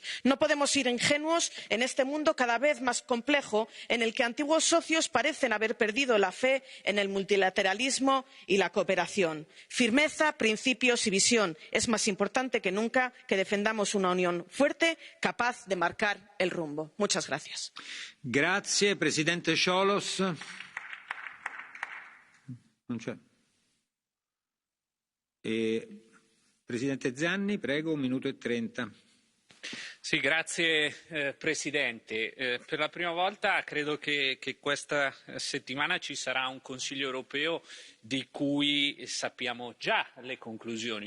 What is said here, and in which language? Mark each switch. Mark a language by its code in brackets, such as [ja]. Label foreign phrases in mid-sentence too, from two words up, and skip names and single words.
[es] No podemos ir ingenuos en este mundo cada vez más complejo en el que antiguos socios parecen haber perdido la fe en el multilateralismo y la cooperación. Firmeza, principios y visión. Es más importante que nunca que defendamos una Unión fuerte, capaz de marcar el rumbo. Muchas gracias. [it] Grazie, Presidente Ciolos. Non c'è. Presidente Zanni, prego, 1 minuto e 30. Sì, grazie Presidente. Per la prima volta credo che questa settimana ci sarà un Consiglio europeo di cui sappiamo già le conclusioni.